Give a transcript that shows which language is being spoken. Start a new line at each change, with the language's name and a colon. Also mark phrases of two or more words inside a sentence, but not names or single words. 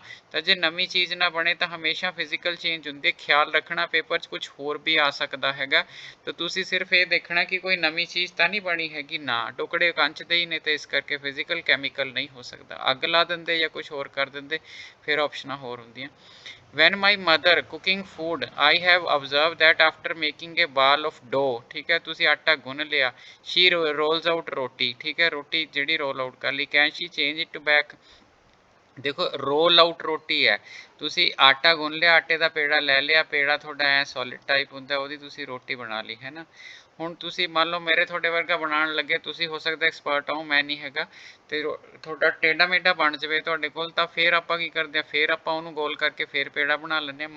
Punjabi: ਤਾਂ ਜੇ ਨਵੀਂ ਚੀਜ਼ ਨਾ ਬਣੇ ਤਾਂ ਹਮੇਸ਼ਾ
English: physical change
Punjabi: ਹੁੰਦੀ ਹੈ। ਖਿਆਲ ਰੱਖਣਾ, ਪੇਪਰ 'ਚ ਕੁਝ ਹੋਰ ਵੀ ਆ ਸਕਦਾ ਹੈਗਾ, ਤਾਂ ਤੁਸੀਂ ਸਿਰਫ ਇਹ ਦੇਖਣਾ ਕਿ ਕੋਈ ਨਵੀਂ ਚੀਜ਼ ਤਾਂ ਨਹੀਂ ਬਣੀ ਹੈਗੀ ਨਾ, ਟੁਕੜੇ ਕੰਚ ਦੇ ਹੀ ਨੇ, ਤੇ ਇਸ ਕਰਕੇ
English: physical chemical
Punjabi: ਨਹੀਂ ਹੋ ਸਕਦਾ। ਅੱਗ ਲਾ ਦਿੰਦੇ ਜਾਂ ਕੁਝ ਹੋਰ ਕਰ ਦਿੰਦੇ, ਫਿਰ ਆਪਸ਼ਨਾਂ ਹੋਰ ਹੁੰਦੀਆਂ।
English: when my mother cooking food I have observed that after making a ball of dough,
Punjabi: ਠੀਕ ਹੈ, ਤੁਸੀਂ ਆਟਾ ਗੁੰਨ ਲਿਆ,
English: she rolls out
Punjabi: ਰੋਟੀ, ਠੀਕ ਹੈ, ਰੋਟੀ ਜਿਹੜੀ
English: roll out
Punjabi: ਕਰ ਲਈ,
English: can she change it back?
Punjabi: ਦੇਖੋ
English: roll out
Punjabi: ਰੋਟੀ ਹੈ, ਤੁਸੀਂ ਆਟਾ ਗੁੰਨ ਲਿਆ, ਆਟੇ ਦਾ ਪੇੜਾ ਲੈ ਲਿਆ, ਪੇੜਾ ਤੁਹਾਡਾ ਐ
English: solid type
Punjabi: ਹੁੰਦਾ, ਉਹਦੀ ਤੁਸੀਂ ਰੋਟੀ ਬਣਾ ਲਈ ਹੈ ਨਾ। ਹੁਣ ਤੁਸੀਂ ਮੰਨ ਲਓ ਮੇਰੇ ਤੁਹਾਡੇ ਵਰਗਾ ਬਣਾਉਣ ਲੱਗੇ, ਤੁਸੀਂ ਹੋ ਸਕਦਾ ਐਕਸਪਰਟ ਹੋ, ਮੈਂ ਨਹੀਂ ਹੈਗਾ, ਤੇ ਤੁਹਾਡਾ ਟੇਢਾ ਮੇਢਾ ਬਣ ਜਾਵੇ ਤੁਹਾਡੇ ਕੋਲ, ਤਾਂ ਫਿਰ ਆਪਾਂ ਕੀ ਕਰਦੇ ਹਾਂ, ਫਿਰ ਆਪਾਂ ਉਹਨੂੰ ਗੋਲ ਕਰਕੇ ਫਿਰ ਪੇੜਾ ਬਣਾ ਲੈਂਦੇ ਹਾਂ।